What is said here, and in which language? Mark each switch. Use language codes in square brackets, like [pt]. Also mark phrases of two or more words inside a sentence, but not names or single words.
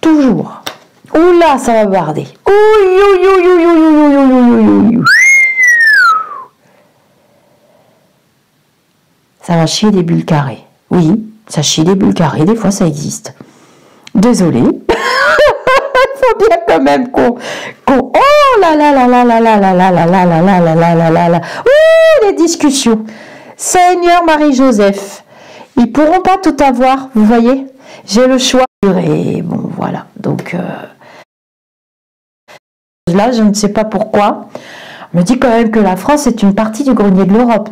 [fr] Toujours. Oula, ça va barder. Ouh. Ça va chier des bulles carrées. Oui, ça chie des bulles carrées, des fois ça existe. Désolée. Il faut bien quand même qu'on... Oh là là là là là là là là là là là là là là là là là. Ouh, les discussions. Seigneur Marie-Joseph, ils pourront pas tout avoir, vous voyez. J'ai le choix. Et bon, voilà. Donc là, je ne sais pas pourquoi. On me dit quand même que la France est une partie du grenier de l'Europe.